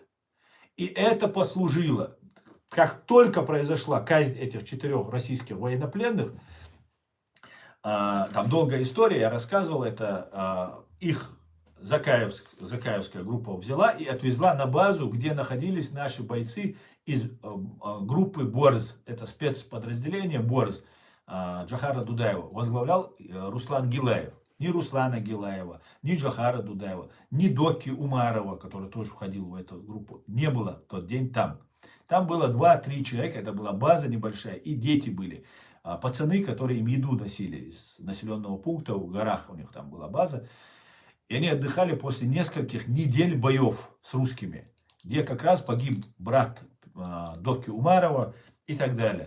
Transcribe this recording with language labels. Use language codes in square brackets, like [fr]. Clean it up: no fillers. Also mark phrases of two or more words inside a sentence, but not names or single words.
[ru] И это послужило, как только произошла казнь этих 4 российских военнопленных, там долгая история, я рассказывал, это их Закаевская группа взяла и отвезла на базу, где находились наши бойцы из группы Борз, это спецподразделение Борз Джохара Дудаева, возглавлял Руслан Гилаев. Ни Руслана Гилаева, ни Джохара Дудаева, ни Доки Умарова, который тоже входил в эту группу, не было в тот день там. Там было 2-3 человека, это была база небольшая, и дети были. Пацаны, которые им еду носили из населенного пункта, в горах у них там была база. И они отдыхали после нескольких недель боев с русскими, где как раз погиб брат Доки Умарова и так далее.